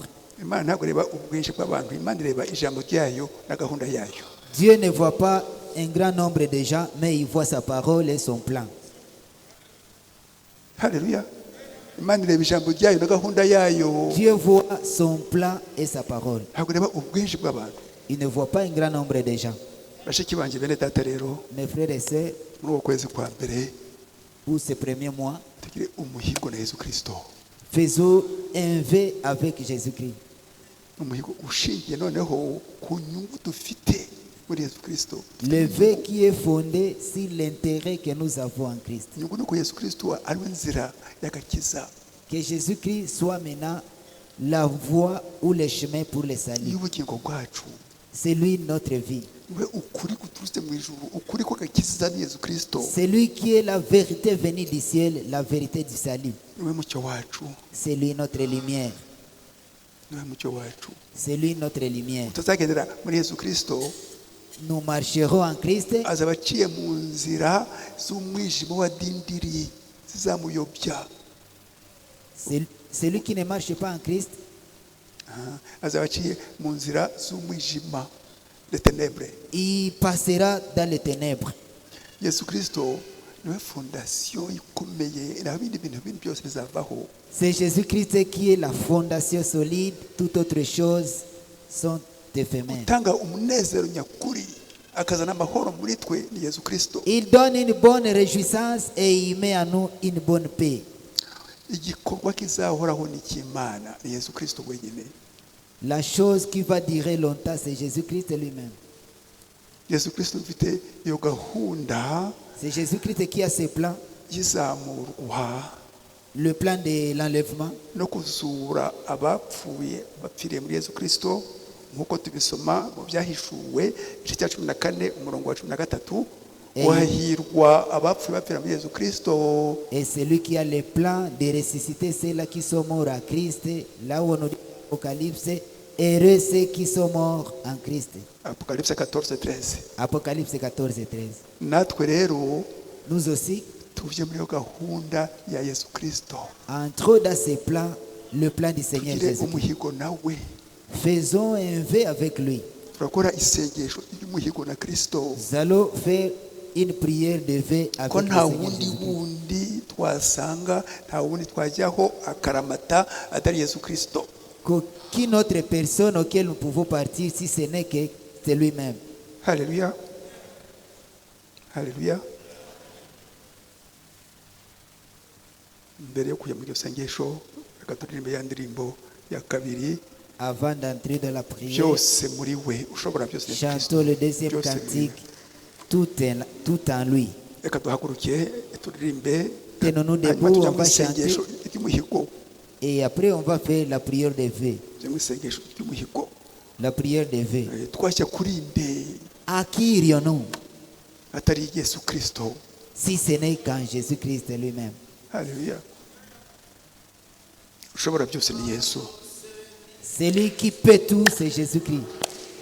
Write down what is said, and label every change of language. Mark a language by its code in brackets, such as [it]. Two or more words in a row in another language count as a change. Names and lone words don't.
[rw] Imana ntabwo reba ubwinshi bw'abantu, Imana ireba ijambo ryayo na gahunda yayo. [fr] Dieu ne voit pas un grand nombre de gens, mais il voit sa parole et son plan. [rw] Haleluya. Imana ireba ijambo ryayo na gahunda yayo. [fr] Dieu voit son plan et sa parole. [rw] Ntabwo reba ubwinshi bw'abantu. [fr] Il ne voit pas un grand nombre de gens. [rw] Bashiki banjye bene data rero, [fr] Mes frères et sœurs, [rw] muri uko kwezi kwa mbere [fr] pour ces premiers mois, [rw] tugire umuhigo na Yesu Kristo. [fr] faisons un vœu avec Jésus-Christ. [rw] Umuhigo ushingiye noneho ku nyungu dufite muri Yesu Kristo. [fr] Le vœu qui est fondé sur l'intérêt que nous avons en Christ. [rw] Inyungu ni uko Yesu Kristo ari we nzira y'agakiza. [fr] Que Jésus-Christ soit maintenant la voie ou le chemin pour le salut. [rw] y'ubugingo bwacu. [fr] C'est lui notre vie. [rw] We ukuri kuturutse mu ijuru, ukuri ko gakiza ni Yesu Kristo. [fr] C'est lui qui est la vérité venue du ciel, la vérité du salut. [rw] Niwe mucyo wacu. [fr] C'est lui notre lumière. [rw] Niwe mucyo wacu. [fr] C'est lui notre lumière. [rw] Tuzagendera muri Yesu Kristo, [fr] Nous marcherons en Christ. [rw] azaba aciye mu nzira z'umwijima wadindiriye zizamuyobya. [fr] Celui qui ne marche pas en Christ, [rw] Azaba aciye mu nzira z'umwijima, [fr] les ténèbres. il passera dans les ténèbres. [rw] Yesu Kristo niwe fondasiyo ikomeye, naho ibindi bintu byose bizavaho. [fr] C'est Jésus-Christ qui est la fondation solide. Toutes autres choses sont éphémères. [rw] Utanga umunezero nyakuri, akazana amahoro muri twe ni Yesu Kristo. [fr] Il donne une bonne réjouissance et il met en nous une bonne paix. [rw] Igikorwa kizahoraho ni cy'Imana ni Yesu Kristo wenyine. [fr] La chose qui va durer longtemps, c'est Jésus-Christ lui-même. [rw] Yesu Kristo mfite iyo gahunda [fr] C'est Jésus-Christ qui a ses plans, [rw] y'izamurwa [fr] le plan de l'enlèvement, [rw] no kuzura abapfuye bapfiriye muri Yesu Kristo, nk'uko tubisoma mu byahishuwe igice cya 14 umurongo wa 13. Wahirwa abapfuye bapfira muri Yesu Kristo. [fr] et c'est lui qui a le plan de ressusciter ceux-là qui sont morts à Christ. Là où on nous dit Apocalypse, heureux ceux qui sont morts en Christ. Apocalypse 14:13. Apocalypse 14 et 13. [rw] Natwe rero [fr] Nous aussi, [rw] tuje muri iyo gahunda ya Yesu Kristo, [fr] entrons dans ces plans, le plan du Seigneur [rw] tugire [fr] Jésus. [rw] umuhigo nawe. [fr] Faisons un vœu avec lui. [rw] Turakora isengesho ry'umuhigo na Kristo, [fr] Nous allons faire une prière de vœu avec [rw] ko [fr] le [rw] nta [fr] Seigneur [rw] wundi [fr] Jésus-Christ. [rw] wundi twasanga, nta wundi twajyaho akaramata atari Yesu Kristo. [fr] Qu'aucune autre personne auquel nous pouvons partir si ce n'est que c'est lui-même. [rw] Haleluya, haleluya. Mbere yo kujya muri iryo sengesho, reka turirimbe ya ndirimbo ya kabiri, [fr] Avant d'entrer dans la prière, [rw] byose muri we, ushobora byose ni Yesu Kristo. [fr] chantons le deuxième [rw] Byose muri we. [fr] cantique, tout en lui. [rw] Reka duhaguruke turirimbe, [fr] Tenons-nous [rw] hanyuma [fr] debout, [rw] tujya [fr] on [rw] mu [fr] va chanter [rw] isengesho ry'umuhigo, [fr] et après on va faire la prière de vœu. [rw] tujya mu isengesho ry'umuhigo. [fr] La prière de vœu. [rw] Twajya kuri nde [fr] À qui irions-nous [rw] atari Yesu Kristo? [fr] si ce n'est qu'en Jésus-Christ lui-même? [rw] Haleluya. Ushobora byose ni Yesu. [fr] Celui qui peut tout, c'est Jésus-Christ.